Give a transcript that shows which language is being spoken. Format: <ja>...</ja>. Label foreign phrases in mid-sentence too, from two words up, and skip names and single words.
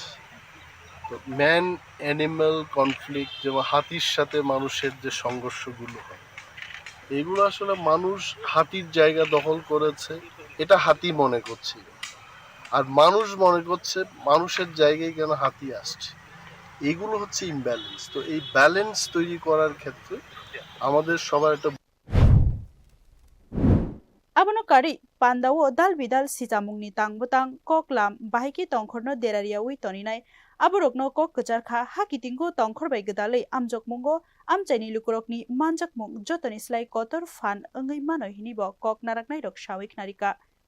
<bn>তো</bn> <en>man animal conflict,</en> <bn>যেমন হাতির সাথে মানুষের যে সংঘর্ষগুলো হয়, এগুলো আসলে মানুষ হাতির জায়গা দখল করেছে এটা হাতি মনে করছিল, আর মানুষ মনে করছে মানুষের জায়গায় কেন হাতি আসছে। এগুলো হচ্ছে ইমব্যালেন্স। তো এই ব্যালেন্স তৈরি করার ক্ষেত্রে আমাদের সবার একটা</bn> <trp>abono kari pandawo dal bidal sijamungni tangbutang koklam bahiki tongkhorno deraria toninai aborokno kok kecharkha hakitingo tongkhorbai gedalei amjokmungo amchaini lukurokni manjakmung jotoni slai kotor fan ongai manoi hinibo kok naraknai rok sawik narika.</trp>